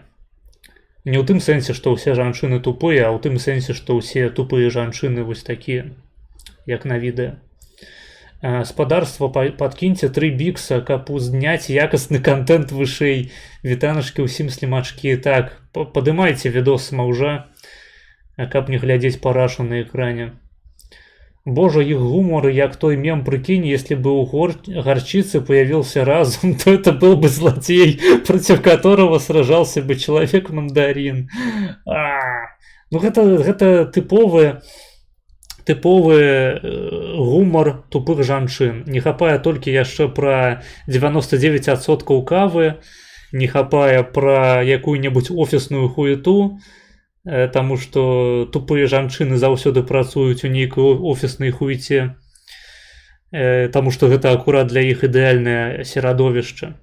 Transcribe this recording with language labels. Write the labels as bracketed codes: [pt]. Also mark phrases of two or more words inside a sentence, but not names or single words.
[be] Не ў тым сэнсе, што ўсе жанчыны тупыя, а ў тым сэнсе, што ўсе тупыя жанчыны вось такія, як на відэа. Спадарства, падкіньце 3 бікса, каб узняць якасны контент вышэй. Вітаначкі ўсім слімачкі. Так, падымайце відос маўжа, каб не глядзець парашу на экране. [uk] Боже, их гумор, як той мем, прикинь, [ru] если бы у горчицы появился разум, то это был бы злодей, против которого сражался бы человек-мандарин. [be] Ну, гэта тыповы гумар тупых жанчын. Не хапае толькі яшчэ пра 99% кавы, не хапае пра якую-небудзь офісную хуету, таму што тупыя жанчыны заўсёды працуюць у нейкай офіснай хуеце, таму што гэта акурат для іх ідэальнае серадовішча.